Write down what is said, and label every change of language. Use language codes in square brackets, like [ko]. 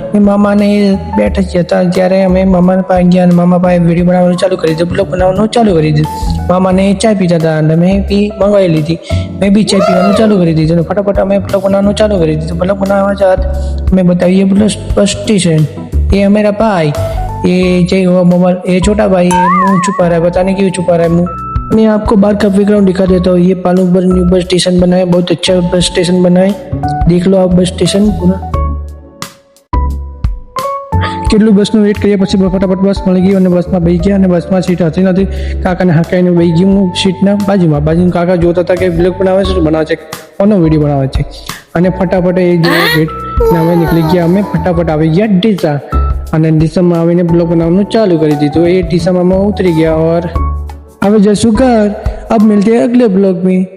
[gu] એ મામાને બેઠા જ હતા. જ્યારે અમે મામાના પાસે ગયા અને મામા પાસે વિડીયો બનાવવાનું ચાલુ કરી દીધું. બ્લોગ બનાવવાનું ચાલુ કરી દીધું. મામાને ચા પીતા હતા અને મેં બી મંગાવી લીધી. મેં બી ચા પીવાનું ચાલુ કરી દીધું. ફટાફટ અમે બ્લોગ બનાવવાનું ચાલુ કરી દીધું. બ્લોગ બનાવવા જાત અમે [hi] बताइए बस स्टेशन. ये मेरा भाई, ये जय हुआ मोबाइल, ये छोटा भाई ये मुंह छुपा रहा है, पता नहीं क्यों छुपा रहा है मुंह. मैं आपको बाहर का बैकग्राउंड दिखा देता हूँ. ये पालनपुर न्यू बस स्टेशन बना है. बहुत अच्छा बस स्टेशन बना है. देख लो आप बस स्टेशन पूरा. [gu] કેટલું બસનું વેઇટ કર્યા પછી ફટાફટ બસ મળી ગઈ અને બસમાં બેસી ગયા અને બસમાં સીટ હતી નથી. કાકાને હાંકાઈને બેસી ગયું હું સીટના બાજુમાં. કાકા જોતા હતા કે બ્લોગ બનાવે છે, બનાવે છે, કોનો વિડીયો બનાવે છે. અને ફટાફટ એ જે વેટ અમે નીકળી ગયા. અમે ફટાફટ આવી ગયા ડીસા અને ડીસામાં આવીને બ્લોગ બનાવવાનું ચાલુ કરી દીધું. એ ડીસામાં અમે ઉતરી ગયા [hi] और अब जैसू घर. अब मिलते हैं अगले ब्लॉग में.